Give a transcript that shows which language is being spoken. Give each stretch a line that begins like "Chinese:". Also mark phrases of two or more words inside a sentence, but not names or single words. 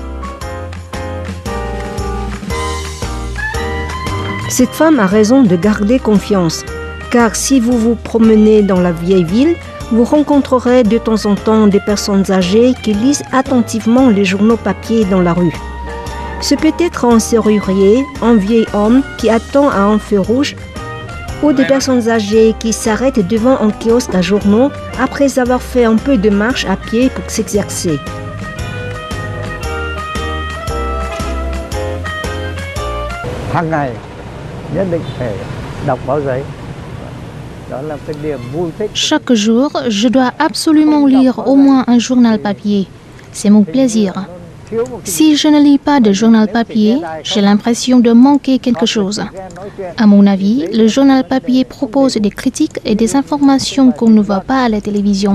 French: Cette femme a raison de garder confiance, car si vous vous promenez dans la vieille ville, vous rencontrerez de temps en temps des personnes âgées qui lisent attentivement les journaux papier dans la rue. Ce peut être un serrurier, un vieil homme qui attend à un feu rouge, ou des personnes âgées qui s'arrêtent devant un kiosque à journaux après avoir fait un peu de marche à pied pour s'exercer.
Vietnamese: Hàng ngày nhất định phải đọc báo giấy. Đó là cái niềm vui thích.
French: Chaque jour, je dois absolument lire au moins un journal papier. C'est mon plaisir. Si je ne lis pas de journal papier, j'ai l'impression de manquer quelque chose. À mon avis, le journal papier propose des critiques et des informations qu'on ne voit pas à la télévision.